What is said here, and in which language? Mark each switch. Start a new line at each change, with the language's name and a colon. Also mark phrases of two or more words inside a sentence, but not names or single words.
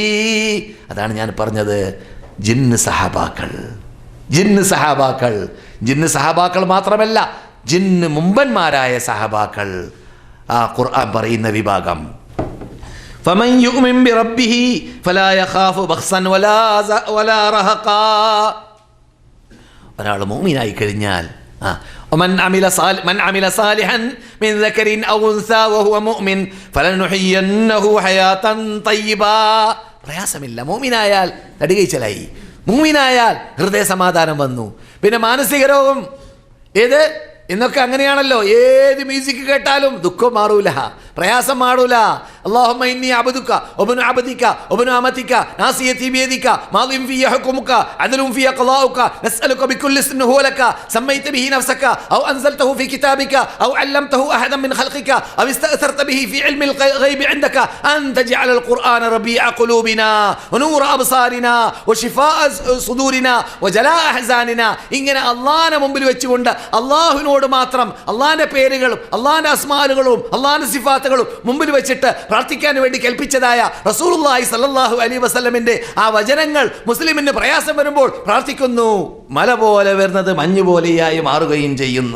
Malayalam: അതാണ് ഞാൻ പറഞ്ഞത്, ജിന്ന് സഹാബാക്കൾ മാത്രമല്ല, ജിന്ന് മുമ്പന്മാരായ സഹാബാക്കൾ. ആ ഖുർആൻ പറയുന്ന വിഭാഗം,
Arabic: فمن يؤمن بربه فلا يخاف بخسا ولا رهقا
Malayalam: ഒരാൾ മുഅ്മിനായി കഴിഞ്ഞാൽ
Arabic: ومن عمل صالحا من ذكر أو أنثى وهو مؤمن فلنحيينه حياة طيبة.
Malayalam: പ്രയാസമില്ല. മുഅ്മിനായാൽ നടുകൈച്ചലായി. മുഅ്മിനായാൽ ഹൃദയ സമാധാനം വന്നു. പിന്നെ മാനസിക രോഗം ഏത് ഇന്നൊക്കെ അങ്ങനെയാണല്ലോ. ഏത് മ്യൂസിക് കേട്ടാലും ദുഃഖം മാറൂല, പ്രയാസം മാറൂല.
Arabic: اللهم إني عبدك وابن عبدك وابن أمتك ناصيتي بيدك ماض في حكمك عدل في قضاؤك نسألك بكل اسم هو لك سميت به نفسك أو أنزلته في كتابك أو علمته أحدا من خلقك أو استأثرت به في علم الغيب عندك أن تجعل القرآن ربيع قلوبنا ونور أبصارنا وشفاء صدورنا وجلاء أحزاننا.
Malayalam: ഇങ്ങനെ അള്ളാഹുവിനെ മുമ്പിൽ വെച്ചുകൊണ്ട് അള്ളാഹുവിനോട് മാത്രം അള്ളാഹിന്റെ പേരുകളും അള്ളാഹിന്റെ അസ്മാലുകളും അള്ളാഹിന്റെ സിഫാത്തുകളും മുമ്പിൽ വെച്ചിട്ട് പ്രാർത്ഥിക്കാൻ വേണ്ടി കൽപ്പിച്ചതായ റസൂലുള്ളാഹി
Arabic: صلى الله عليه وسلم
Malayalam: ആ വചനങ്ങൾ മുസ്ലിമിന് പ്രയാസം വരുമ്പോൾ പ്രാർത്ഥിക്കുന്നു. മല പോലെ വരുന്നത് മഞ്ഞ് പോലെയായി മാറുകയും ചെയ്യുന്നു.